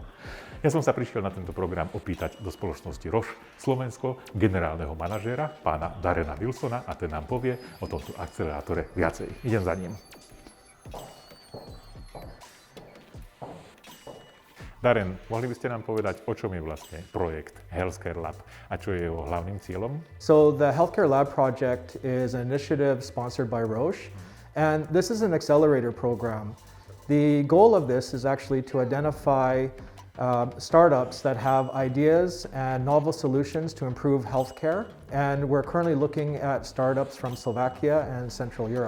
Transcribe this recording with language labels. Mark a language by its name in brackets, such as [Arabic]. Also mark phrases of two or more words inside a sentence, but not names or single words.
[Slovak] Ja som sa prišiel na tento program opýtať do spoločnosti Roche Slovensko generálneho manažéra, pána Darrena Wilsona, a ten nám povie o tomto akcelerátore viacej. Idem za ním. Darren, mohli by ste nám povedať, o čom je vlastne projekt Healthcare Lab a čo je jeho hlavným cieľom? [English] So the Healthcare Lab project is an initiative sponsored by Roche, and this is an accelerator program. The goal of this is actually to identify startups that have ideas and novel solutions to improve healthcare, and we're currently looking at startups from Slovakia and Central Europe.